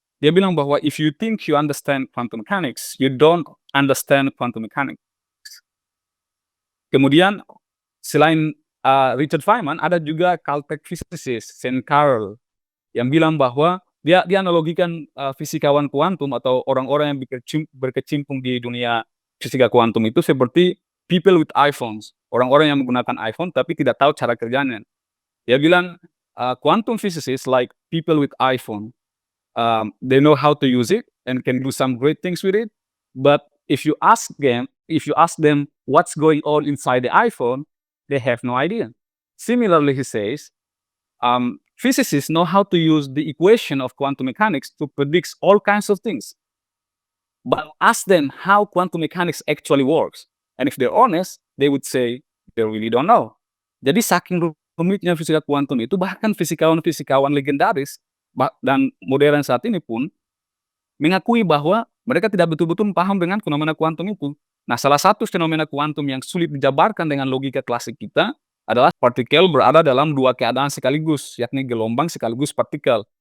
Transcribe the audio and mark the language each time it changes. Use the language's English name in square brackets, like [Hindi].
[Indonesian] Dia bilang bahwa [English] if you think you understand quantum mechanics, you don't understand quantum mechanics. [Indonesian] Kemudian selain Richard Feynman, ada juga Caltech physicist Saint Carl yang bilang bahwa dia analogikan, fisikawan kuantum atau orang-orang yang berkecimpung di dunia fisika kuantum itu seperti [English] people with iPhones, [Indonesian] orang-orang yang menggunakan iPhone tapi tidak tahu cara kerjanya. Dia bilang, [English] "Quantum physicists like people with iPhone, they know how to use it and can do some great things with it, but if you ask them what's going on inside the iPhone, they have no idea." Similarly, he says, physicists know how to use the equation of quantum mechanics to predict all kinds of things. But ask them how quantum mechanics actually works. And if they're honest, they would say they really don't know. [Indonesian] Jadi saking rumitnya fisika kuantum itu, bahkan fisikawan-fisikawan legendaris dan modern saat ini pun mengakui bahwa mereka tidak betul-betul paham dengan fenomena kuantum itu. Nah, salah satu fenomena kuantum yang sulit dijabarkan dengan logika klasik kita adalah partikel berada dalam 2 keadaan sekaligus, yakni gelombang sekaligus partikel.